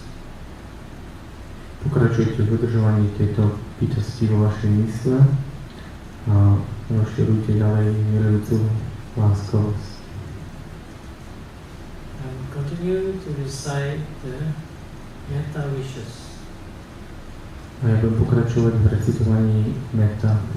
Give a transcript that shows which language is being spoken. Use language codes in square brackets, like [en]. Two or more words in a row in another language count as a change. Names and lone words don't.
[sk] Pokračujte v udržovaní tejto bytosti vo vašej mysle a rozširujte ďalej milujúcu láskavosť. [en] And continue to recite the metta wishes. [sk] A ja budem pokračovať v recitovaní metta.